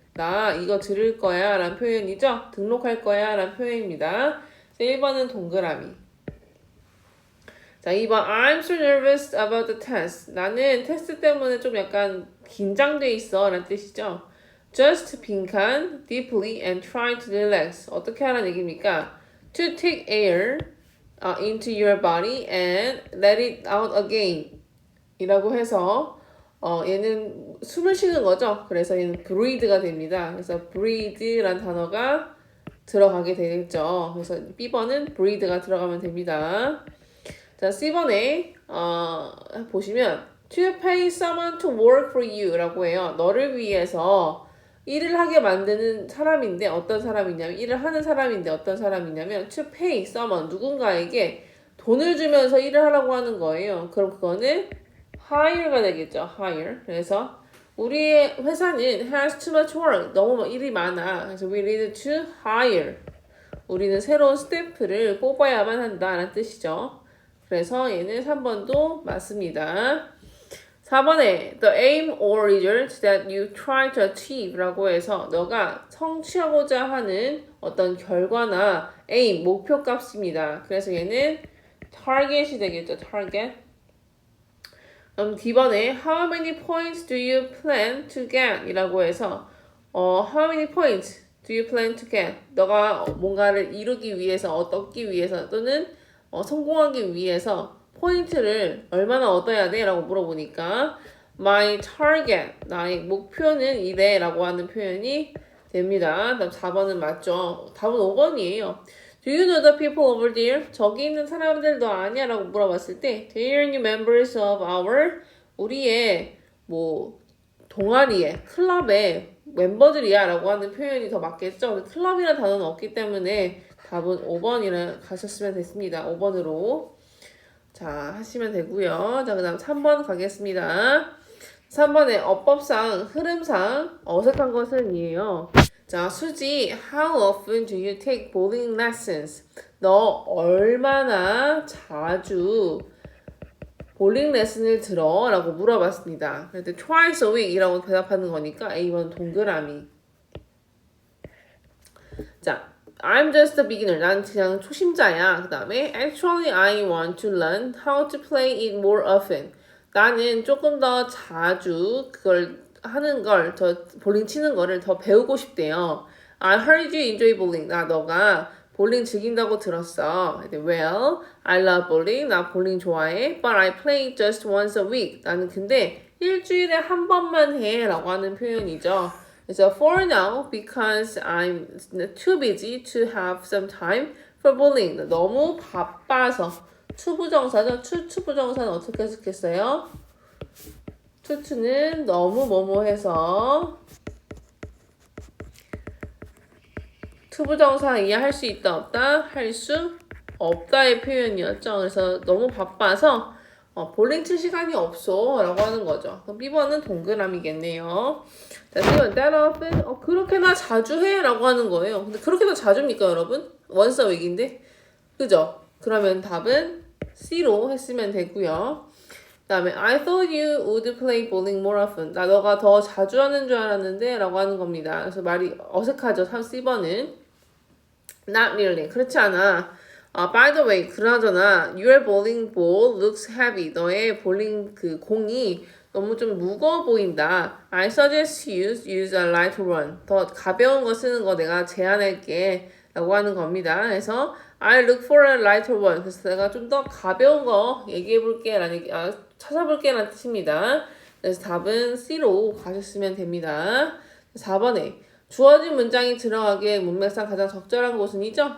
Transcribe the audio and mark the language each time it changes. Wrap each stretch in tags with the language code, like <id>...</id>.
<ko>나 이거 들을 거야 라는 표현이죠. 등록할 거야 라는 표현입니다. 1번은 동그라미. 자, 2번</ko> <en>I'm so nervous about the test.</en> <ko>나는 테스트 때문에 좀 약간 긴장돼 있어 라는 뜻이죠.</ko> <en>Just 빈칸 deeply and try to relax.</en> <ko>어떻게 하라는 얘기입니까?</ko> <en>To take air into your body and let it out again</en> <ko>이라고 해서 얘는 숨을 쉬는 거죠. 그래서 얘는 breathe가 됩니다. 그래서 breathe라는 단어가 들어가게 되겠죠. 그래서 B번은 breathe가 들어가면 됩니다. 자, C번에 보시면</ko> <en>to pay someone to work for you</en> <ko>라고 해요. 너를 위해서 일을 하게 만드는 사람인데 어떤 사람이냐면 일을 하는 사람인데 어떤 사람이냐면</ko> <en>to pay someone</en> <ko>누군가에게 돈을 주면서 일을 하라고 하는 거예요. 그럼 그거는 hire가 되겠죠.</ko> <en>hire.</en> <ko>그래서 우리의 회사는</ko> <en>has too much work.</en> <ko>너무 일이 많아. 그래서</ko> <en>we need to hire.</en> <ko>우리는 새로운 스태프를 뽑아야만 한다는 뜻이죠. 그래서 얘는 3번도 맞습니다. 4번에</ko> <en>the aim or result that you try to achieve</en> <ko>라고 해서 너가 성취하고자 하는 어떤 결과나 aim, 목표 값입니다. 그래서 얘는 target이 되겠죠.</ko> <en>target. D번에 how many points do you plan to get?</en> <ko>이라고 해서</ko> <en>how many points do you plan to get?</en> <ko>너가 뭔가를 이루기 위해서, 얻기 위해서 또는 성공하기 위해서 포인트를 얼마나 얻어야 돼? 라고 물어보니까</ko> <en>my target,</en> <ko>나의 목표는 이래 라고 하는 표현이 됩니다. 다음 4번은 맞죠? 답은 5번이에요.</ko> <en>Do you know the people over there?</en> <ko>저기 있는 사람들 너 아냐? 라고 물어봤을 때</ko> <en>They are new members of our</en> <ko>우리의 동아리의 클럽의 멤버들이야 라고 하는 표현이 더 맞겠죠? 클럽이라는 단어는 없기 때문에 답은 5번이라 가셨으면 됐습니다. 5번으로 자 하시면 되고요. 자, 그 다음 3번 가겠습니다. 3번에 어법상, 흐름상 어색한 것은 이에요.</ko> <en>자, 수지, how often do you take bowling lessons?</en> <ko>너 얼마나 자주 볼링 레슨을 들어? 라고 물어봤습니다. 그래서</ko> <en>twice a week</en> <ko>이라고 대답하는 거니까 A번 동그라미.</ko> <en>자, I'm just a beginner.</en> <ko>난 그냥 초심자야. 그 다음에</ko> <en>actually I want to learn how to play it more often.</en> <ko>나는 조금 더 자주 그걸 하는 걸, 더 볼링 치는 거를 더 배우고 싶대요.</ko> <en>I heard you enjoy bowling.</en> <ko>너가 볼링 즐긴다고 들었어.</ko> <en>Well, I love bowling.</en> <ko>나 볼링 좋아해.</ko> <en>But I play just once a week.</en> <ko>나는 근데 일주일에 한 번만 해. 라고 하는 표현이죠. 그래서</ko> <en>for now, because I'm too busy to have some time for bowling.</en> <ko>너무 바빠서. 투부정사죠. 투부정사는 어떻게 해석했어요? 투는 너무 뭐뭐해서 투부정사 이해할 수 있다 없다? 할 수 없다의 표현이었죠. 그래서 너무 바빠서 볼링 칠 시간이 없어 라고 하는 거죠. 그럼 B번은 동그라미겠네요. 자, B번</ko> <en>that often</en> <ko>그렇게나 자주 해 라고 하는 거예요. 근데 그렇게나 자주입니까 여러분?</ko> <en>once a week</en> <ko>인데 그죠? 그러면 답은 C로 했으면 되고요. 그 다음에</ko> <en>I thought you would play bowling more often.</en> <ko>나 너가 더 자주 하는 줄 알았는데 라고 하는 겁니다. 그래서 말이 어색하죠. 3C번은</ko> <en>Not really.</en> <ko>그렇지 않아.</ko> <en>By the way,</en> <ko>그나저나</ko> <en>your bowling ball looks heavy.</en> <ko>너의 볼링 그 공이 너무 좀 무거워 보인다.</ko> <en>I suggest you use a light one.</en> <ko>더 가벼운 거 쓰는 거 내가 제안할게. 라고 하는 겁니다. 그래서</ko> <en>I look for a lighter one.</en> <ko>그래서 내가 좀 더 가벼운 거 얘기해볼게. 찾아볼게. 라는 뜻입니다. 그래서 답은 C로 가셨으면 됩니다. 4번에 주어진 문장이 들어가기에 문맥상 가장 적절한 곳은 이죠.</ko>